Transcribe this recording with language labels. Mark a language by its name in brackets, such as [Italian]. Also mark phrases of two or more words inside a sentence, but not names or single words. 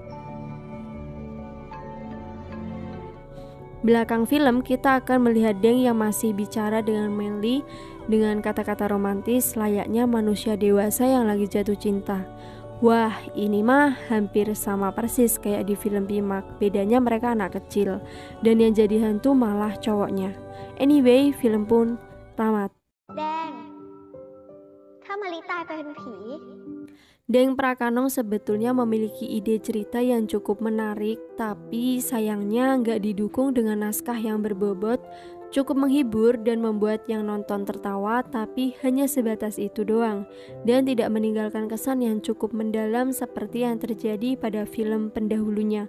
[Indonesian] Belakang film kita akan melihat Deng yang masih bicara dengan Melly dengan kata-kata romantis layaknya manusia dewasa yang lagi jatuh cinta. Wah, ini mah hampir sama persis kayak di film Pimak, bedanya mereka anak kecil dan yang jadi hantu malah cowoknya. Anyway, film pun tamat. [Thai] Deng, ถ้ามาลิตายไปเป็นผี [Indonesian] Deng Prakanong sebetulnya memiliki ide cerita yang cukup menarik, tapi sayangnya nggak didukung dengan naskah yang berbobot. Cukup menghibur dan membuat yang nonton tertawa, tapi hanya sebatas itu doang, dan tidak meninggalkan kesan yang cukup mendalam seperti yang terjadi pada film pendahulunya.